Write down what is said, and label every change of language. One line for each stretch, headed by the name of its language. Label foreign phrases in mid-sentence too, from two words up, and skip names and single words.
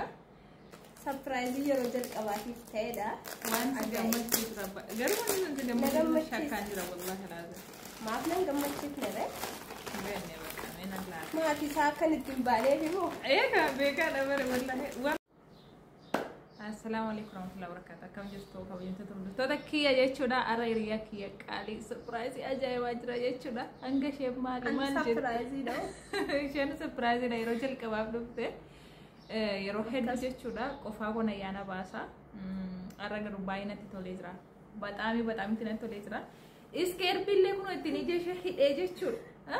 Oromo: surprise yeroo jalqabaatiif ta'edha waan si gammachiisa garuu wanti nuti gammachiisa shakkaan jira
Arabic: والله لازم
Oromo: maaf nan gammachiifne ree beekne maatii isaa akkanittiin baanee jiru eega beekaadha bare
Arabic: والله السلام عليكم ورحمة الله وبركاته
Oromo: akkam jirtu kabajamtoota hordoftoota kiyya jechuudha ara hiriyaa kiyya qaalii surprise ajaa'ibaa jira jechuudha hanga ishee maal surprise dha isheen surprise dha yeroo jalqabaaf dhufte yeroo hedduu jechuudha qofaa kun ayyaana baasa ara garuu baay'inatti tolee jira bataami itti tolee jira iskeerbillee kun ittiin ija ishee hidhee jechuudha